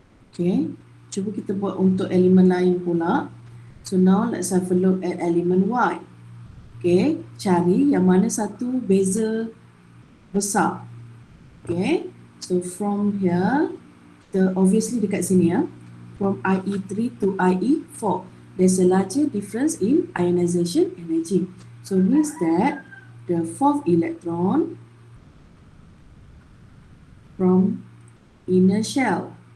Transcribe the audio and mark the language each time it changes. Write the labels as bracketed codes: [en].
[ms] Okay, cuba kita buat untuk elemen lain pula. [en] So now let's have a look at element Y. [ms] Okay, cari yang mana satu beza besar. [en] Okay, so from here, obviously [ms] dekat sini [en] from IE3 to IE4, there's a larger difference in ionization energy. So means that the fourth electron from inner shell.